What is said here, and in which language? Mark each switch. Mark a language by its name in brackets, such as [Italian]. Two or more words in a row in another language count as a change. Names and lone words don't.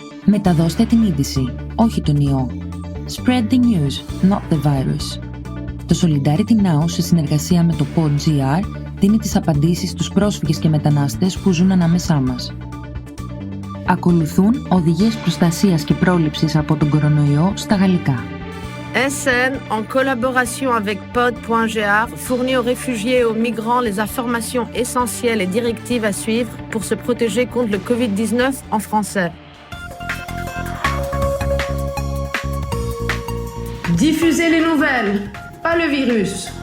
[Greek] Μεταδώστε την είδηση, όχι τον ιό. [English] Spread the news, not the virus. [Greek] Το Solidarity Now, σε συνεργασία με το PodGR, δίνει τις απαντήσεις στους πρόσφυγες και μετανάστες που ζουν ανάμεσά μας. Ακολουθούν οδηγίες προστασίας και πρόληψης από τον κορονοϊό στα γαλλικά. [French] SN, en collaboration avec Pod.gr, fournit aux réfugiés et aux migrants les informations essentielles et directives à suivre pour se protéger contre le Covid-19 en français. Diffusez les nouvelles, pas le virus.